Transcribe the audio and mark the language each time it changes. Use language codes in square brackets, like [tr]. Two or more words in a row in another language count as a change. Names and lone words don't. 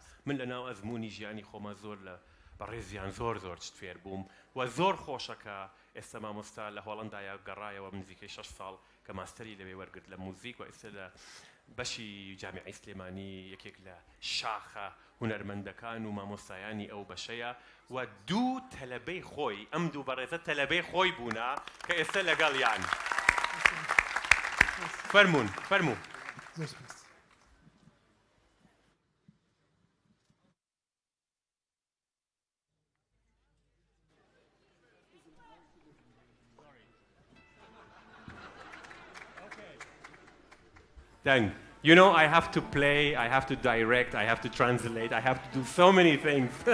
[ckb] من لەناو ئەزمموی ژیانی خۆمە زۆر لە بەڕێزیان زۆر زۆر شت فێر بووم و زۆر خۆشەکە ئێستا مامۆستا لە هۆڵەندایە گەڕایەوە نزیکەی 6 ساڵ کە ماستەری لەوێ وەرگرت لە موزیک و ئێستا لە بەشی جامیعەی سلێمانی یەکێک لە شاخە هونەرمەندەکان و مامۆستایانی ئەو بەشەیە و دوو تەلەبەی خۆی ئەم دوو بەڕێزە تەلەبەی خۆی بوونا کە ئێستا لەگەڵیان. فەرموون فەرموو. [en] Then, you know, I have to play, I have to direct, I have to translate, I have to do so many things.